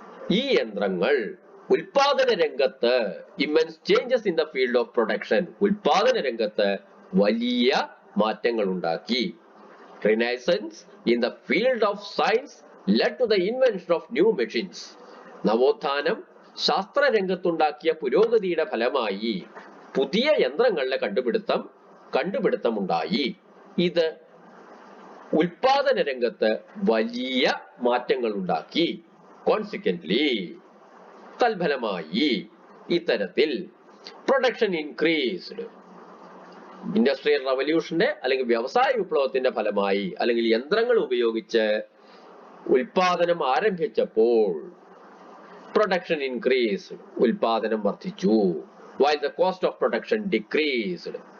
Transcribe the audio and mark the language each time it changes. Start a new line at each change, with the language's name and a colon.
Malayalam: ഈ യന്ത്രങ്ങൾ ഉൽപാദന രംഗത്ത്,
English: immense changes in the field of production,
Malayalam: ഉൽപാദന രംഗത്ത് വലിയ മാറ്റങ്ങൾ ഉണ്ടാക്കി.
English: Renaissance in the field of science led to the invention of new machines.
Malayalam: നവോത്ഥാനം ശാസ്ത്രരംഗത്തുണ്ടാക്കിയ പുരോഗതിയുടെ ഫലമായി പുതിയ യന്ത്രങ്ങളുടെ കണ്ടുപിടുത്തമുണ്ടായി. ഇത് ഉൽപാദന രംഗത്ത് വലിയ മാറ്റങ്ങൾ ഉണ്ടാക്കി.
English: consequently,
Malayalam: തൽഫലമായി ഇത്തരത്തിൽ
English: Production increased.
Malayalam: ഇൻഡസ്ട്രിയൽ റവല്യൂഷന്റെ അല്ലെങ്കിൽ വ്യവസായ വിപ്ലവത്തിന്റെ ഫലമായി അല്ലെങ്കിൽ യന്ത്രങ്ങൾ ഉപയോഗിച്ച് ഉൽപാദനം ആരംഭിച്ചപ്പോൾ
English: production increased,
Malayalam: ഉൽപാദനം വർദ്ധിച്ചു.
English: while the cost of production decreased.